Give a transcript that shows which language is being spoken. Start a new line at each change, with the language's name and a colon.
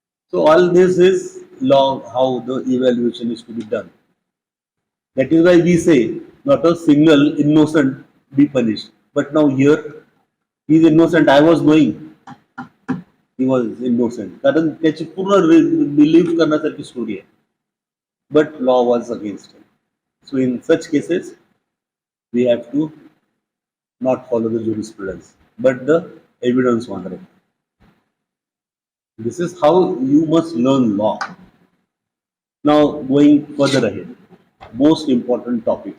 English: So all this is law, how the evaluation is to be done. That is why we say not a single innocent be punished. But now here he is innocent. I was knowing he was innocent.
Marathi: कारण त्याची पूर्ण believe करण्यासारखी story आहे.
English: But law was against him. So in such cases we have to not follow the jurisprudence, but the evidence only. This is how you must learn law. Now going further ahead, most important topic.